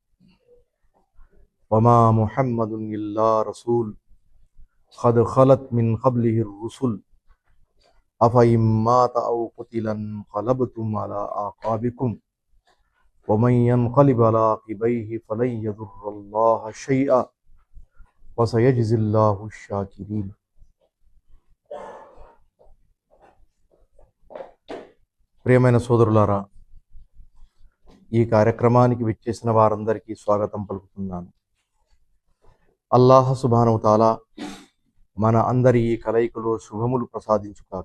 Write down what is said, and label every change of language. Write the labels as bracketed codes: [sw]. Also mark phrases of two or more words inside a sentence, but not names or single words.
[ar] وما محمد إلا رسول قد خلت من قبله الرسل أفإن مات أو قتل انقلبتم على أعقابكم ومن ينقلب على عقبيه فلن يضر الله شيئا وسيجزي الله الشاكرين. [te] ప్రియమైన సోదరులారా, ఈ కార్యక్రమానికి విచ్చేసిన వారందరికీ స్వాగతం పలుకుతున్నాను. [ar] الله سبحانه تعالى [te] మన అందరి ఈ కలయికలో శుభములు ప్రసాదించుగాక.